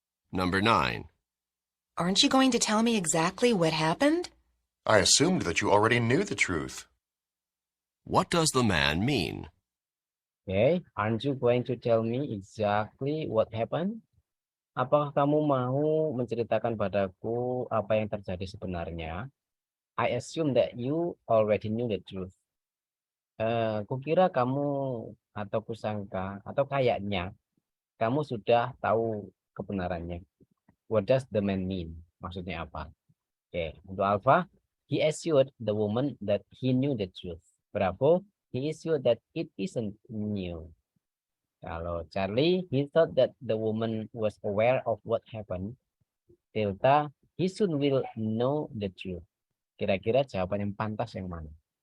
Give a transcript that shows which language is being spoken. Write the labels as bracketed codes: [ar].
[en] Number 9. Aren't you going to tell me exactly what happened? I assumed that you already knew the truth. What does the man mean? Okay, aren't you going to tell me exactly what happened? [id] Apakah kamu mau menceritakan padaku apa yang terjadi sebenarnya? [en] I assume that you already knew the truth. [id] Kukira kamu atau kusangka atau kayaknya kamu sudah tahu kebenarannya. [en] What does the man mean? [id] Maksudnya apa? [en] Oke, untuk Alpha, he assured the woman that he knew the truth. Bravo, he assured that it isn't new. Kalau Charlie, he thought that the woman was aware of what happened. Delta, he soon will know the truth. [id] Kira-kira jawaban yang pantas yang mana?